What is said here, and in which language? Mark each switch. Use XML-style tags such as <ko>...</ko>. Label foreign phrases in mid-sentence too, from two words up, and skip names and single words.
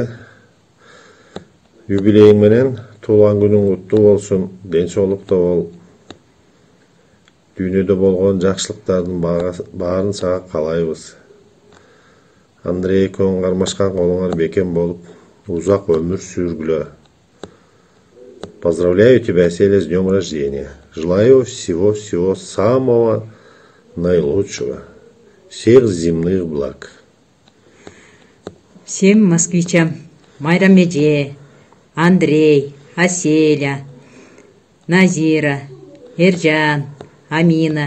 <ky>Юбилейиң менен туулган күнүң куттуу болсун, ден соолукта бол. Дүйнөдө болгон жакшылыктардын баарын сага каалайбыз. Андрей экөөң кармашкан колуңар бекем болуп, узак өмүр сүргүлө.</ky> <ru>Поздравляю тебя, Аселя, с днем рождения. Желаю всего самого наилучшего. Всех земных благ. Всем москвичам, Майрам Эже, Андрей, Аселя, Назира, Эржан, Амина.</ru>